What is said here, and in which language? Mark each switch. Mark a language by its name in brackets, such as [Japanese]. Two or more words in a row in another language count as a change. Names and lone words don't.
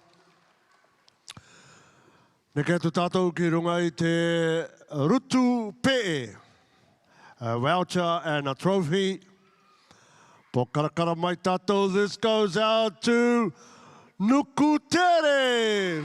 [Rarotongan] Neke tu tātou ki runga I te rutu pe'e. [English] A voucher and a trophy. [Rarotongan] Po karakara mai tātou, [English] this goes out to Nukere.